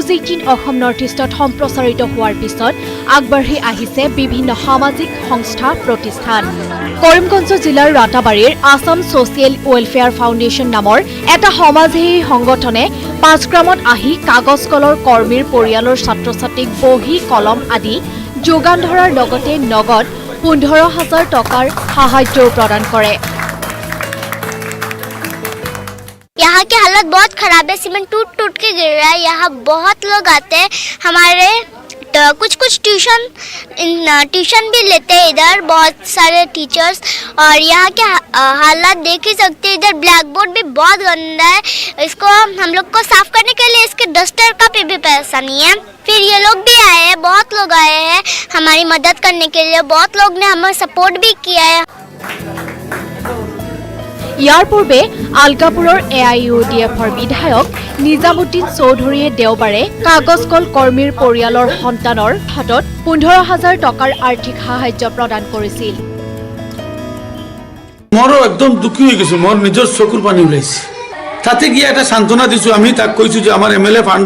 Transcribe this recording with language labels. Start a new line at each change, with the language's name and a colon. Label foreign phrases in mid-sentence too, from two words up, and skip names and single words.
Assamese: 18 অসম নৰ্থ ইষ্টত সম্প্ৰচাৰিত হোৱাৰ পিছত আগবাঢ়ি আহিছে বিভিন্ন সামাজিক সংস্থা প্ৰতিষ্ঠান কৰিমগঞ্জ জিলাৰ ৰাতাবাৰীৰ আসাম ছ'চিয়েল ৱেলফেয়াৰ ফাউণ্ডেশ্যন নামৰ এটা সমাজসেৱী সংগঠনে 5 গ্ৰামত আহি কাগজ কলৰ কৰ্মীৰ পৰিয়ালৰ ছাত্ৰ-ছাত্ৰীক বহি কলম আদি যোগান ধৰাৰ লগতে নগদ 15,000 টকাৰ সাহায্য প্ৰদান কৰে
Hindi: यहाँ की हालत बहुत खराब है सीमेंट टूट के गिर रहा है यहाँ बहुत लोग आते हैं हमारे कुछ ट्यूशन भी लेते हैं इधर बहुत सारे टीचर्स और यहाँ के हालात देख ही सकते हैं इधर
English: black board
Hindi: भी बहुत गंदा है इसको हम लोग को साफ करने के लिए इसके डस्टर का भी पैसा नहीं है फिर ये लोग भी आए हैं बहुत लोग आए हैं हमारी मदद करने के लिए बहुत लोग ने हमें सपोर्ट भी किया है
Assamese: ইয়াৰ পূৰ্বে আলগাপুৰৰ AIUDFৰ বিধায়ক নিজামুদ্দিন চৌধুৰীয়ে দেওবাৰে কাগজকল কৰ্মীৰ পৰিয়ালৰ সন্তানৰ হাতত 15,000 টকাৰ আৰ্থিক সাহায্য প্ৰদান কৰিছিল মোৰ একদম দুখী হৈ গৈছো মোৰ নিজৰ চকুৰ পানী ওলাইছে তাতে গিয়ে এটা সান্তনা দিছো আমি তাক কৈছো যে আমাৰ MLA ফাণ্ডৰ